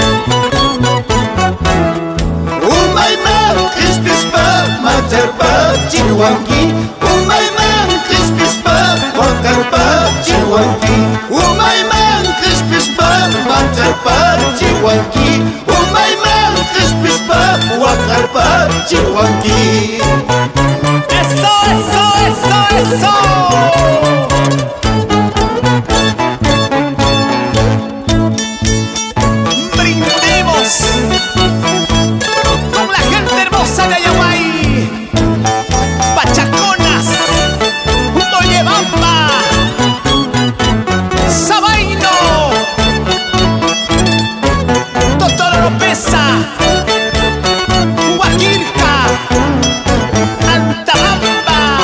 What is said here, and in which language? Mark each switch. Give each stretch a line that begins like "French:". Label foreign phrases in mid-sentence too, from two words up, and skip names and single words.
Quechua: Umayma, crispispa, materpa, chihuanqui. Umayma, crispispa, wakarpa, chihuanqui. Umayma, crispispa, materpa, chihuanqui. Umayma, crispispa, wakarpa, chihuanqui.
Spanish: Eso, eso, eso, eso. Brindemos con la gente hermosa de Ayahuay, Pachaconas, Mollebamba, Sabaino, Totoro Pesa, Huaquirca, Antabamba.